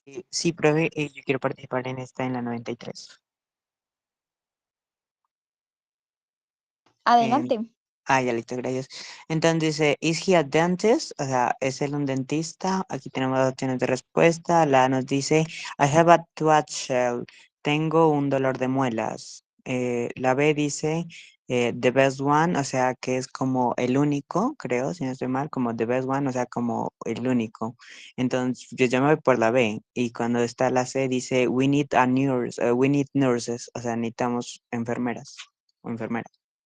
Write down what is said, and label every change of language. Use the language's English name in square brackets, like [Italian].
[Spanish] Sí, profe, yo quiero participar en esta, en la 93. Em, Adelante. ya listo, gracias. Entonces dice, [English] ¿is he a dentist? [Spanish] O sea, ¿es él un dentista? Aquí tenemos dos opciones de respuesta. La A nos dice, [English] I have a tooth shell. [Spanish] Tengo un dolor de muelas. La B dice, [English] the best one, [Spanish] o sea, que es como el único, creo, si no estoy mal, como the best one, o sea, como el único. Entonces, yo ya me voy por la B. Y cuando está la C, dice, [English] we need a nurse, we need nurses, [Spanish] o sea, necesitamos enfermeras o enfermeras.